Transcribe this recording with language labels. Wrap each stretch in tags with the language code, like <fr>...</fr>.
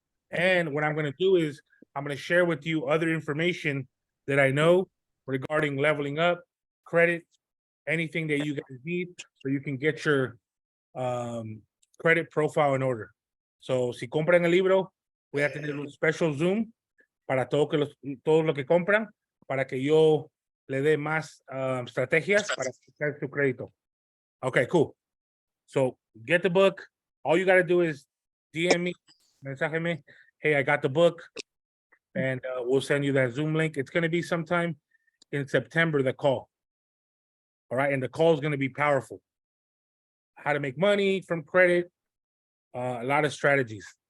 <en>And what I'm going to do is I'm going to share with you other information that I know regarding leveling up, credit, anything that you guys need so you can get your credit profile in order.</en> <es>So si compran el libro, voy a tener un</es> <en>special Zoom</en> <es>para todos los que compran, para que yo le dé más estrategias para sacar su crédito.</es> <en>Okay, cool. So get the book. All you got to do is DM me,</en> <es>mensaje</es> <en>me, hey, I got the book, and we'll send you that Zoom link. It's going to be sometime in September, the call. All right, and the call is going to be powerful. How to make money from credit, a lot of strategies.</en>